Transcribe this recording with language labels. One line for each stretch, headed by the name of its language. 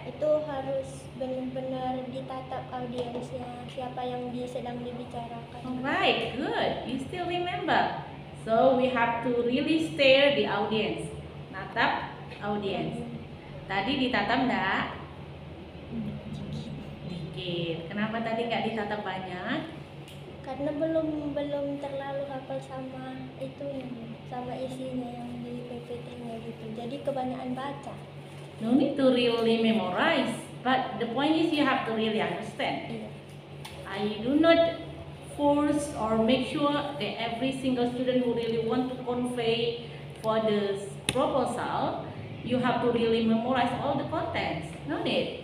Indonesian: Itu harus benar-benar ditatap audiensnya, siapa yang sedang dibicarakan.
English: Alright, good. You still remember. So we have to really stare the audience.
Indonesian: Natap audience. Tadi ditatap enggak? sedikit. Kenapa tadi nggak ditata banyak? Karena belum terlalu hafal sama itunya, sama isinya yang di PPT-nya gitu. Jadi kebanyakan baca.
English: No need to really memorize, but the point is you have to really understand.
Indonesian: Iya.
English: I do not force or make sure that every single student who really want to convey for the proposal, you have to really memorize all the contents. No need.